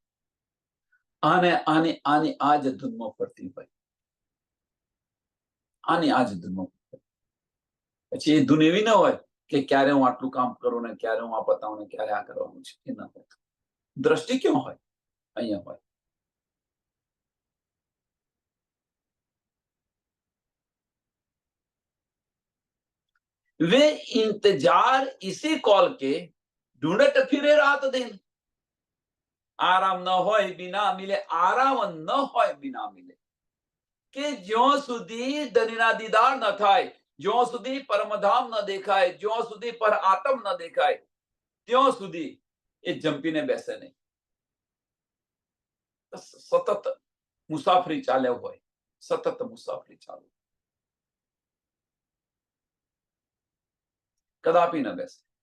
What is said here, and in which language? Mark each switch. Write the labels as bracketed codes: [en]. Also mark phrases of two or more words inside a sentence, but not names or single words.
[gu] આને આની આની આ જ ધૂનમાં ફરતી હોય, આની આ જ ધૂનમાં. પછી એ ધૂન એવી ન હોય કે ક્યારે હું આટલું કામ કરું ને ક્યારે હું આ પતાવું ને ક્યારે આ કરવાનું છે, એ ના હોય. દ્રષ્ટિ ક્યાં હોય? અહીંયા હોય. [hi] वे इंतजार इसी कॉल के, ढूंढत फिरे रात दिन, आराम न होय बिना मिले, आराम न होय बिना मिले. [gu] કે જ્યાં સુધી ધનીના દીદાર ન થાય, જ્યાં સુધી પરમધામ ન દેખાય, જ્યાં સુધી પર આત્મ ન દેખાય, ત્યાં સુધી એ જંપીને બેસે નહીં. સતત મુસાફરી ચાલ્યો હોય, સતત મુસાફરી ચાલુ, કદાપી ન બેસે.